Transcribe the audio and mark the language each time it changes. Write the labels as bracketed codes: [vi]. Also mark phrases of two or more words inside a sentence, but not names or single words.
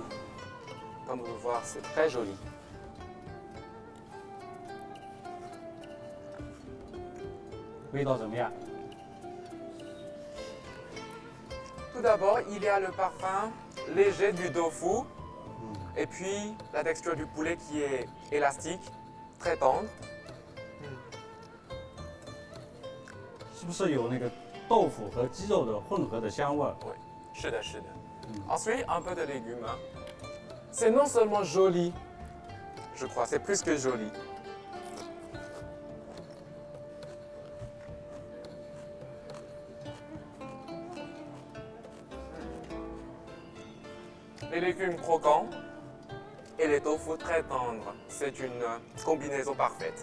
[fr] Comme vous pouvez voir, c'est très joli. Tout d'abord, il y a le parfum léger du tofu. Et puis la texture du poulet qui est élastique, très tendre. [zh] 是不是有那个豆腐和鸡肉的混合的香味儿？ Oui, 是的， [fr] 是的。Ensuite, un peu de légumes. C'est non seulement joli, je crois, c'est plus que joli. Les légumes croquants et les tofu très tendres, c'est une combinaison parfaite.